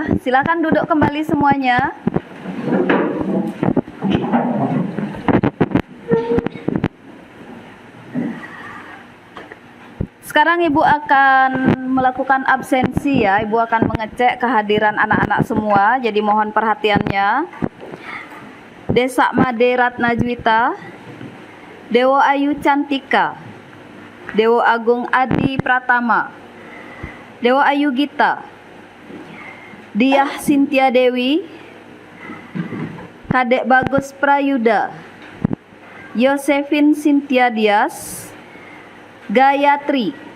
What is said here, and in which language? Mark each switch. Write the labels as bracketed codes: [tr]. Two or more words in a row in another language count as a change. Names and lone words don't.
[id] Silahkan duduk kembali semuanya. Sekarang Ibu akan melakukan absensi ya. Ibu akan mengecek kehadiran anak-anak semua. Jadi mohon perhatiannya. Desa Made Ratnajwita, Dewo Ayu Cantika, Dewo Agung Adi Pratama, Dewo Ayu Gita, Diah Sintia Dewi, Kadek Bagus Prayuda, Yosefin Sintia Dias, Gayatri,